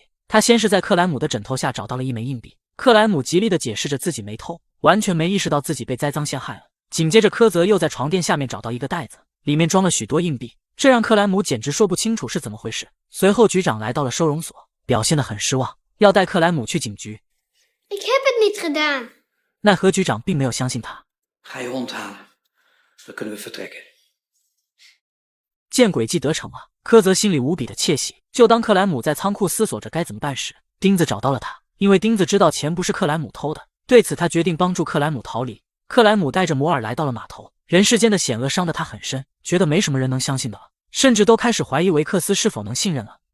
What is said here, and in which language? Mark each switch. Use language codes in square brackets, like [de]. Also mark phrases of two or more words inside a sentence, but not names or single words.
[zh] 他先是在克莱姆的枕头下找到了1枚硬币，克莱姆极力地解释着自己没偷，完全没意识到自己被栽赃陷害了。紧接着科泽又在床垫下面找到一个袋子，里面装了许多硬币，这让克莱姆简直说不清楚是怎么回事。随后局长来到了收容所，表现得很失望，要带克莱姆去警局。 [nl] Ik heb het niet gedaan. [zh] 奈何局长并没有相信他。 [nl] Ga je hond halen. Dan kunnen we vertrekken. [zh] 见诡计得逞了，科泽心里无比的窃喜。就当克莱姆在仓库思索着该怎么办时，钉子找到了他。因为钉子知道钱不是克莱姆偷的，对此他决定帮助克莱姆逃离。克莱姆带着摩尔来到了码头，人世间的险恶伤得他很深，觉得没什么人能相信的了，甚至都开始怀疑维克斯是否能信任了。